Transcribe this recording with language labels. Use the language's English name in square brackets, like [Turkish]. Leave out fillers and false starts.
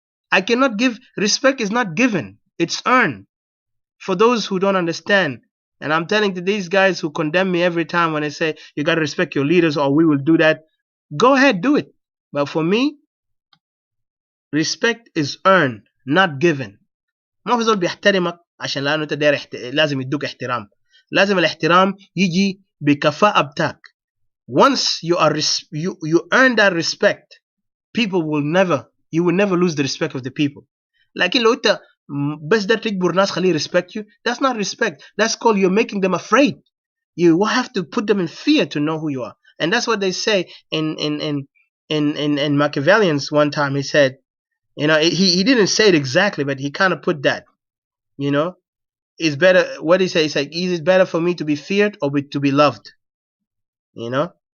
[English] I cannot give, respect is not given, it's earned. For those who don't understand, and I'm telling to these guys who condemn me every time when I say you got to respect your leaders or we will do that, go ahead, do it. But for me, respect is earned, not given. [Arabic] ما في زول بيحترمك عشان لانه انت داير لازم يدوك احترام. لازم الاحترام يجي بكفاءة بتاعك. [English] Once you are you earn that respect, people will never, you will never lose the respect of the people. [Arabic] لكن لو انت بس ده تجبر ناس خليه [English] respect you, that's not respect. That's called you're making them afraid. You will have to put them in fear to know who you are. And that's what they say in Machiavellians. One time he said, you know, he didn't say it exactly, but he kind of put that, you know, it's better, what he said, he's like, is it better for me to be feared or to be loved? You know?